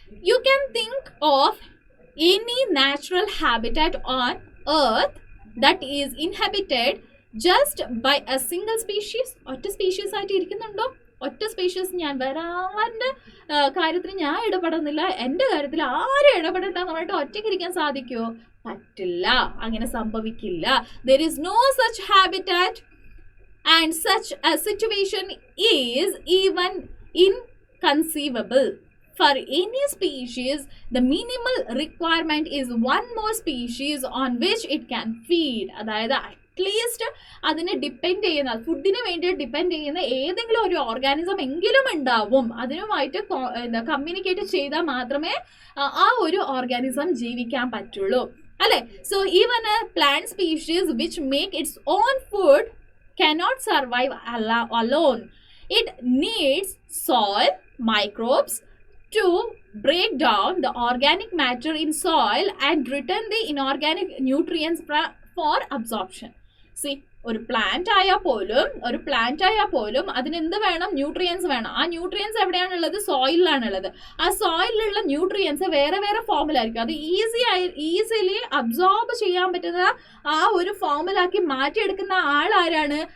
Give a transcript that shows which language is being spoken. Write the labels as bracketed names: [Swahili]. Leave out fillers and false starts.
[English] You can think of any natural habitat on earth that is inhabited just by a single species. [Malayalam] ഒറ്റ species ആയിട്ട് ഇരിക്കുന്നുണ്ടോ? ഒറ്റ species, ഞാൻ വരാൻ്റെ കാര്യത്തിൽ ഞാൻ ഇടപെടുന്നില്ല, എൻ്റെ കാര്യത്തിൽ ആരും ഇടപെടണ്ട എന്ന് പറഞ്ഞിട്ട് ഒറ്റയ്ക്ക് ഇരിക്കാൻ സാധിക്കുമോ? പറ്റില്ല, അങ്ങനെ സംഭവിക്കില്ല. [English] There is no such habitat and such a situation is even inconceivable. For any species, the minimal requirement is one more species on which it can feed. [Malayalam] അതായത് അറ്റ്ലീസ്റ്റ് അതിനെ ഡിപ്പെൻഡ് ചെയ്യുന്ന, ഫുഡിന് വേണ്ടി ഡിപ്പെൻഡ് ചെയ്യുന്ന ഏതെങ്കിലും ഒരു ഓർഗാനിസം എങ്കിലും ഉണ്ടാവും. അതിനുമായിട്ട് കമ്മ്യൂണിക്കേറ്റ് ചെയ്താൽ മാത്രമേ ആ ഒരു ഓർഗാനിസം ജീവിക്കാൻ പറ്റുള്ളൂ, അല്ലേ? [English] So even a plant species which make its own food cannot survive alone. It needs soil microbes to break down the organic matter in soil and return the inorganic nutrients for absorption. [Malayalam] See, ഒരു plant ആയാൽ പോലും അതിനെന്ത് വേണം? Nutrients വേണം. ആ nutrients എവിടെയാണുള്ളത്? സോയിലാണുള്ളത്. ആ സോയിലുള്ള nutrients വേറെ വേറെ ഫോമിലായിരിക്കും. അത് ഈസിലി അബ്സോർബ് ചെയ്യാൻ പറ്റുന്ന ആ ഒരു ഫോമിലാക്കി മാറ്റിയെടുക്കുന്ന ആളാരാണ്?